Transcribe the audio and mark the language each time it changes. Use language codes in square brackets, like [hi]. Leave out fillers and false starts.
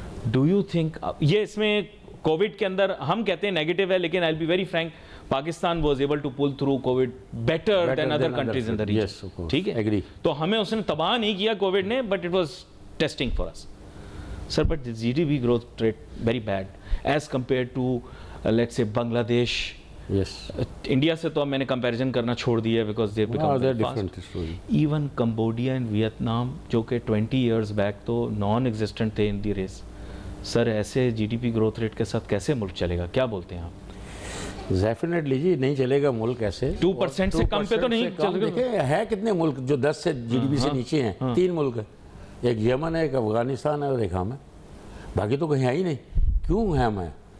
[en] Do you think, [ur] یہ اس میں Covid کے اندر ہم کہتے ہیں نیگیٹو ہے, لیکن [en] I'll be very frank, Pakistan was able to pull through COVID better than other countries in the region. Yes, of course. [ur] ٹھیک ہے, تو ہمیں اس نے تباہ نہیں کیا کووڈ نے, [en] but it was testing for us. Sir, but the GDP growth rate very bad as compared to let's say Bangladesh. Yes. [ur] India سے تو اب میں نے کمپیریزن کرنا چھوڑ دیا ہے [en] because they become very fast. Even Cambodia and Vietnam, [ur] جو کہ [en] 20 years back تو non existent تھے in the race. [ur] سر ایسے جی D P growth rate کے ساتھ کیسے ملک چلے گا, کیا بولتے ہیں آپ؟ ڈیفینیٹلی جی نہیں چلے گا ملک ایسے. 2% سے کم پہ تو نہیں چل گا. دیکھیں ہے کتنے ملک جو 10 سے جی ڈی پی سے نیچے ہیں, 3 ملک ہیں, ایک یمن ہے, ایک افغانستان ہے, اور ایک ہم ہے, باقی تو کہیں ہے ہی نہیں. کیوں ہے ہم ہیں؟